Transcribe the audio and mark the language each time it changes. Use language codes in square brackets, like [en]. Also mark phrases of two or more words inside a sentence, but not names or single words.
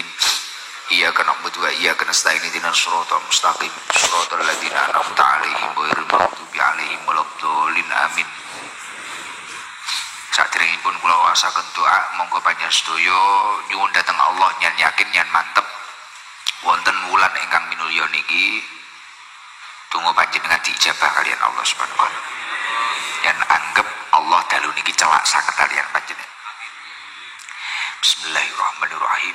[ar] إياك نعبد وإياك نستعين اهدنا الصراط المستقيم. صراط الذين أنعمت عليهم غير المغضوب عليهم ولا الضالين. [jv] Amin. Saderengipun kula wasaken doa monggo panjenengan sedaya nyuwun dhateng Allah nyan yakin nyan mantep wonten wulan ingkang minulya niki donga panjenengan diijabah kalian Allah [ar] سبحانه وتعالى. [jv] Yang anggap Allah dalu niki celak sanget kalian panjenengan. [ar] Bismillahirrahmanirrahim.